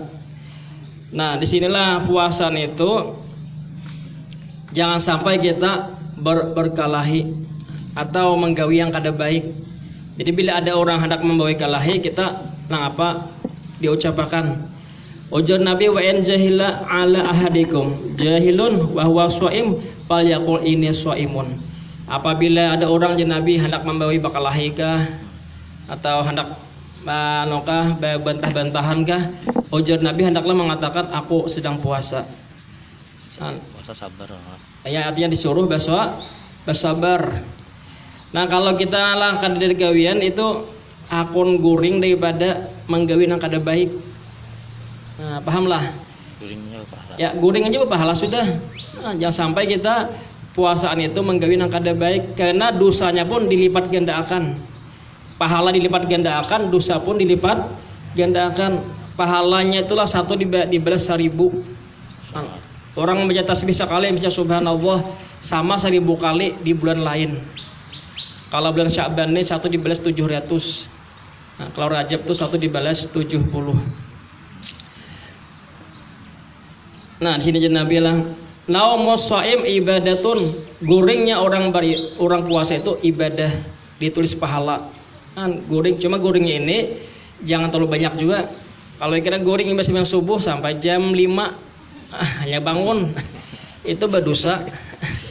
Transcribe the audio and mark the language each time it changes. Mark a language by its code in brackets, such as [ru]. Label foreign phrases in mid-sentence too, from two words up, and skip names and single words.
[bjn] Nah, disinilah puasa itu jangan sampai kita berkelahi atau menggawi yang kada baik. Jadi bila ada orang hendak membawa kelahi kita diucapkan ujar Nabi [ar] وإن جهل على أحدكم جاهل وهو صائم فليقل إني صائم. [bjn] Apabila ada orang Nabi hendak membawa bakalahi kah atau hendak bantah-bantahan kah, ujar Nabi hendaklah mengatakan aku sedang puasa. Puasa sabar. Ya artinya disuruh bersabar. Nah kalau kita langkah dari gawian itu akun guring daripada menggawi yang kada baik. Nah, pahamlah. Guringnya pahala. Ya, guring aja pahala sudah. Nah, jangan sampai kita puasaan itu menggawi yang kada baik karena dosanya pun dilipat gandakan. Pahala dilipat gandakan, dosa pun dilipat gandakan. Pahalanya itulah 1 dibalas 1000. Orang membaca tasbih sekali, membaca subhanallah sama 1000 kali di bulan lain. Kalau bulan Sya'ban ini 1 dibalas 700. Nah, kalau Rajab itu 1 dibalas 70. Nah, di sini Nabi bilang, [ar] نوم الصائم عبادة. [bjn] Guringnya orang puasa itu ibadah, ditulis pahala. Kan guring, cuma guringnya ini jangan terlalu banyak juga. Kalau kira guring yang subuh sampai jam 5 hanya bangun itu berdosa.